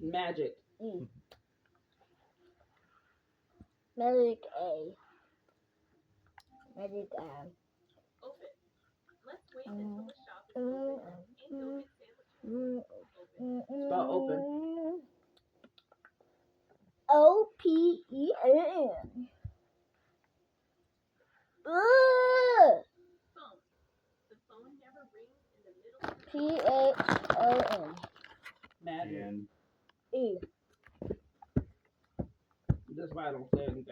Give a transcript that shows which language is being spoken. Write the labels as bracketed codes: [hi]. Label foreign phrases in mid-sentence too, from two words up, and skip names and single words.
[en] Magic. E. Magic A. Magic Open. Let's wait until the shop is open and go get sandwiches. Open. Spell open. O-P-E-N. Phone. The phone never rings in the middle of P-H-O-N. Magic. And E. That's why I don't say anything.